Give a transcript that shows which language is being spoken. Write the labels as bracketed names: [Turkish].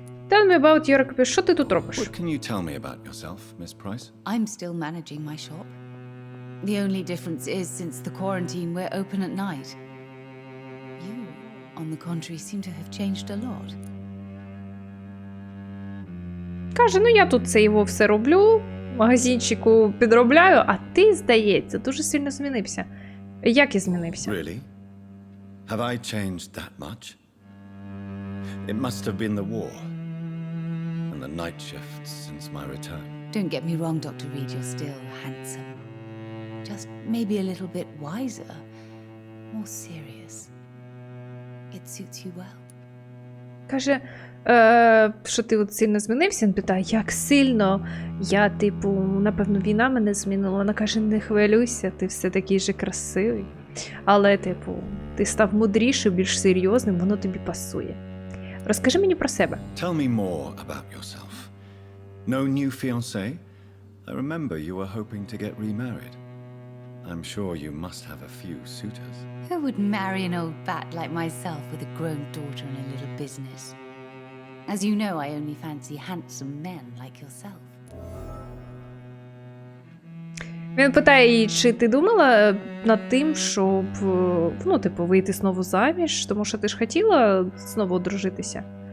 [English] Tell me about your occupation. [Ukrainian] Що ти тут робиш? [English] What can you tell me about yourself, Miss Price? I'm still managing my shop. The only difference is, since the quarantine, we're open at night. You, on the contrary, seem to have changed a lot. [Ukrainian] Каже, ну я тут це його все роблю, магазинчику підробляю, а ти, здається, дуже сильно змінився. Як я змінився? [English] Really? Have I changed that much? It must have been the war and the night shifts since my return. Don't get me wrong, Dr. Reed, you're still handsome. Just maybe a little bit wiser, more serious. It suits you well. [Ukrainian] Каже, що ти от сильно змінився? Він питає, як сильно? Я, типу, напевно, війна мене змінила. Вона каже, не хвилюйся, ти все такий же красивий. Але, типу, ти став мудрішим, більш серйозним, воно тобі пасує. Розкажи мені про себе. [English] Tell me more about yourself. No new fiancé? I remember you were hoping to get remarried. I'm sure you must have a few suitors. Who would marry an old bat like myself with a grown daughter and a little business? As you know, I only fancy handsome men like yourself. [Ukrainian] Він питає її, чи ти думала над тим, щоб, ну, типу, вийти знову заміж, тому що ти ж хотіла знову одружитися.